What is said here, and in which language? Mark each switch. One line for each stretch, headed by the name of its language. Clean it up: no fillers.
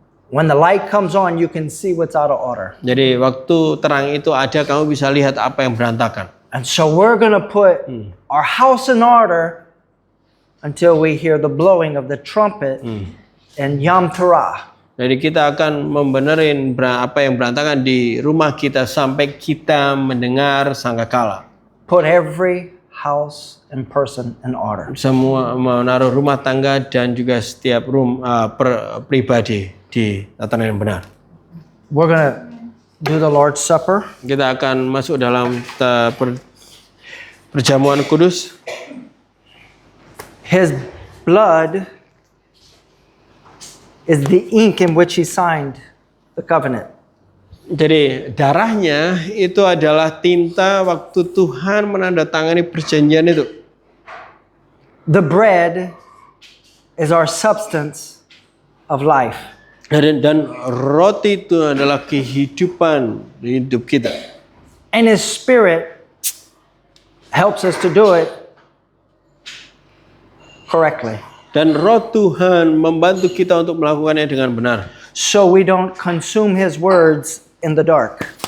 English: When the light comes on, you can see what's out of order.
Indonesian: Jadi waktu terang itu ada, kamu bisa lihat apa yang berantakan.
English: And so we're going to put our house in order until we hear the blowing of the trumpet and Yom Teruah.
Indonesian: Jadi kita akan membenerin apa yang berantakan di rumah kita sampai kita mendengar sangkakala.
English: Put every house and person in order.
Indonesian: Semua menaruh rumah tangga dan juga setiap pribadi di tatanan yang benar.
English: We're going to do the Lord's Supper.
Indonesian: Kita akan masuk dalam perjamuan kudus.
English: His blood is the ink in which he signed the covenant.
Indonesian: Jadi darahnya itu adalah tinta waktu Tuhan menandatangani perjanjian itu.
English: The bread is our substance of life.
Indonesian: Dan roti itu adalah kehidupan hidup kita.
English: And his spirit helps us to do it correctly.
Indonesian: Dan roh Tuhan membantu kita untuk melakukannya dengan benar.
English: So we don't consume his words in the dark.